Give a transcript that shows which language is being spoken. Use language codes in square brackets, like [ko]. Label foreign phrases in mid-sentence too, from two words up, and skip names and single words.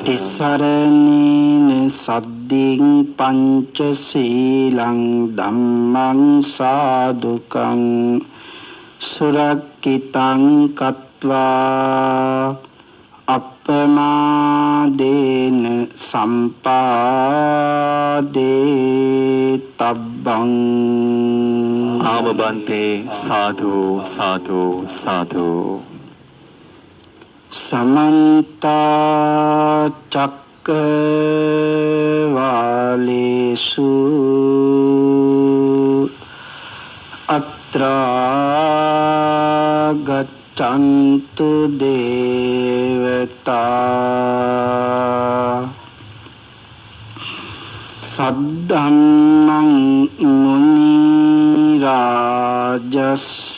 [pi] තිසරණීන සද්දින් පංචශීලං ධම්මං සාදුකං සුරක්ඛිතං කତ୍වා අප්පමාදේන සම්පාදේ තබ්බ සබ්බං ආමබන්තේ සාදු සාදු සාදු සමන්ත චක්කවාලේසු අත්‍රා ගච්ඡන්තු දේවතා සද්ධම්මං මුනි රාජස්ස